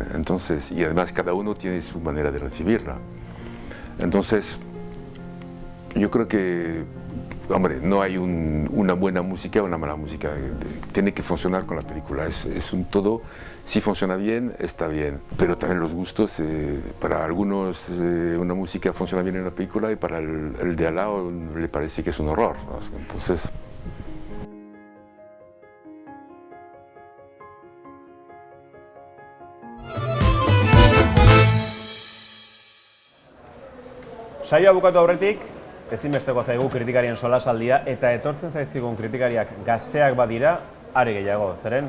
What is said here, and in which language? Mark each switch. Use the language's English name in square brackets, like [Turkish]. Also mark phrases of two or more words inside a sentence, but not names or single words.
[Spanish] Entonces, y además cada uno tiene su manera de recibirla. Entonces, yo creo que, hombre, no hay una buena música o una mala música. Tiene que funcionar con la película. Es un todo. Si funciona bien, está bien. Pero también los gustos, para algunos una música funciona bien en la película y para el de al lado le parece que es un horror, ¿no? Entonces... [Basque] Saioa bukatu aurretik, ezinbesteko zaigu kritikarien solasaldia, eta etortzen zaizkigun kritikariak gazteak badira, are gehiago.